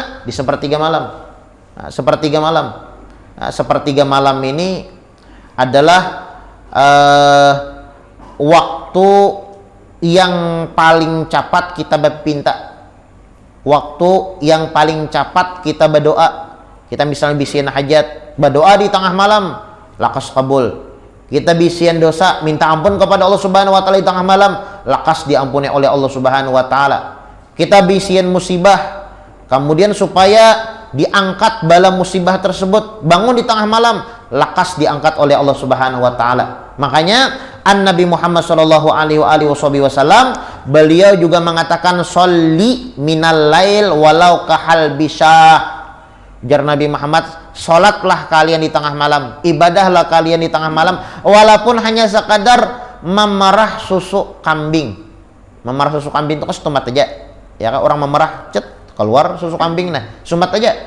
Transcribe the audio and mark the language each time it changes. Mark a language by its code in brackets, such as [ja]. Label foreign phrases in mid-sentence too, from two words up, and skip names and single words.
[bjn] Di sepertiga malam. Nah, sepertiga malam. Nah, sepertiga malam ini adalah waktu yang paling cepat kita berpinta, waktu yang paling cepat kita berdoa. Kita misalnya bisian hajat, berdoa di tengah malam, lakas kabul. Kita bisian dosa, minta ampun kepada Allah [ar] سبحانه وتعالى [bjn] di tengah malam, lakas diampuni oleh Allah [ar] سبحانه وتعالى. [bjn] Kita bisian musibah, kemudian supaya diangkat bala musibah tersebut, bangun di tengah malam, lakas diangkat oleh Allah [ar] سبحانه وتعالى. [bjn] Makanya Nabi Muhammad [ar] صلى الله عليه وسلم [bjn] beliau juga mengatakan [ar] صل من الليل ولو كحلب شاة. [bjn] Jar Nabi Muhammad, salatlah kalian di tengah malam, ibadahlah kalian di tengah malam walaupun hanya sekadar memerah susu kambing. Memerah susu kambing itu kan setumat aja. Ya kan orang memerah cet keluar susu kambing, nah sumat aja.